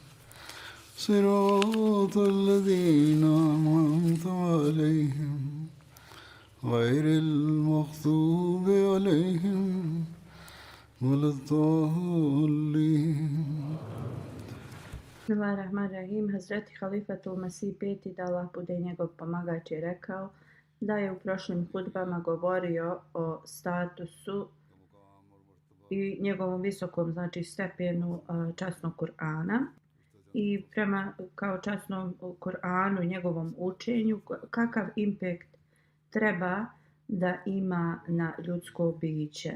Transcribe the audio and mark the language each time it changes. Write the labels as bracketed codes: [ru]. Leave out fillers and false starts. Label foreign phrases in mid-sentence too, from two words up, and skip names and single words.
[ar] صراط الذين أنعمت عليهم غير المغضوب عليهم ولا الضالين. Bismillahirrahmanirrahim. [bs] Hazreti Halifatul Masih peti, da Allah bude njegov pomagač, je rekao da je u prošlim hudbama govorio o statusu i njegovom visokom, znači, stepenu časnog Kur'ana i prema kao časnom Kur'anu i njegovom učenju kakav impact treba da ima na ljudsko biće.